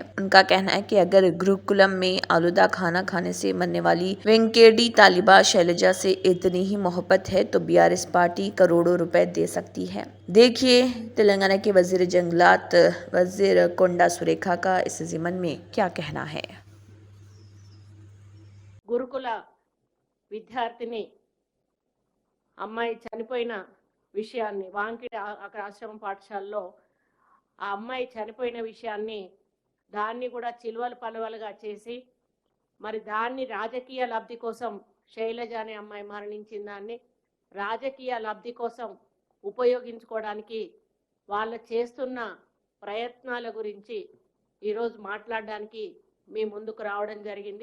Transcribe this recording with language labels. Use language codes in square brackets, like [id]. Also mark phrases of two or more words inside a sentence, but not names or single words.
[ur] ان کا کہنا ہے کہ اگر گروکلم میں آلودہ کھانا کھانے سے مرنے والی وینکیڈی طالبہ شیلجا سے اتنی ہی محبت ہے تو BRS پارٹی کروڑوں روپے دے سکتی ہے۔ دیکھیے تلنگانہ کے وزیر جنگلات وزیر کونڈا سریکھا کا اس ضمن میں کیا کہنا ہے۔ [te] గురుకుల విద్యార్థిని అమ్మాయి చనిపోయిన విషయాన్ని వాంకిడి ఆశ్రమ పాఠశాలలో ఆ అమ్మాయి చనిపోయిన విషయాన్ని దాన్ని కూడా చిలువలు పలువలుగా చేసి మరి దాన్ని రాజకీయ లబ్ధి కోసం శైలజ అనే అమ్మాయి మరణించిన దాన్ని రాజకీయ లబ్ధి కోసం ఉపయోగించుకోవడానికి వాళ్ళు చేస్తున్న ప్రయత్నాల గురించి ఈరోజు మాట్లాడడానికి మీ ముందుకు రావడం జరిగింది।